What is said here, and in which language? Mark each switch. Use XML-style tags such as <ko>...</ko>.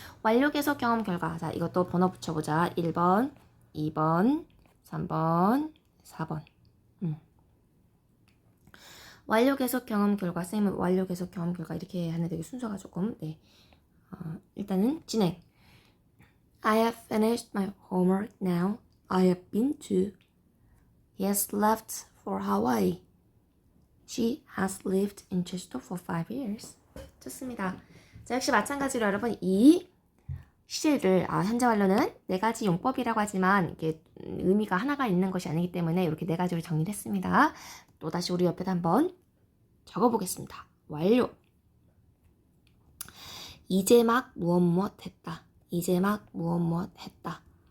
<ko>완료 계속 경험 결과. 자, 이것도 번호 붙여보자. 1번, 2번, 3번, 4번. 완료 계속 경험 결과. 쌤은 완료 계속 경험 결과 이렇게 하는 되게 순서가 조금 네. 일단은 진행.</ko> <en>I have finished my homework now. I have been to. He has left for Hawaii. She has lived in Jeju for 5 years.</en> <ko>좋습니다. 자, 역시 마찬가지로 여러분 이 시제를 현재 완료는 네 가지 용법이라고 하지만 이게 의미가 하나가 있는 것이 아니기 때문에 이렇게 네 가지로 정리를 했습니다. 또다시 우리 옆에다 한번 적어보겠습니다. 완료. 이제 막 무엇 했다. 이제 막 무엇 했다.</ko>